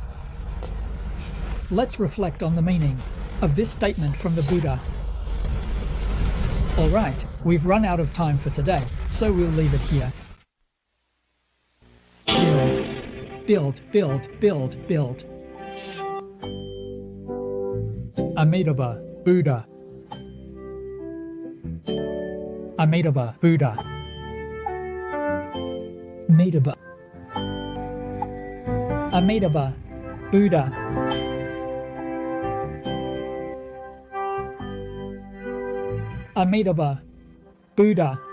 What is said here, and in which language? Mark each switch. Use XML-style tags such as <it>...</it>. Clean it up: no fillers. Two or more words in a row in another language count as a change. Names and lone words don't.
<en>Let's reflect on the meaning of this statement from the Buddha. Alright, we've run out of time for today, so we'll leave it here. Build, build, build, build, build. Amitabha Buddha. Amitabha Buddha. Amitabha. Amitabha Buddha. Amitabha Buddha.</en>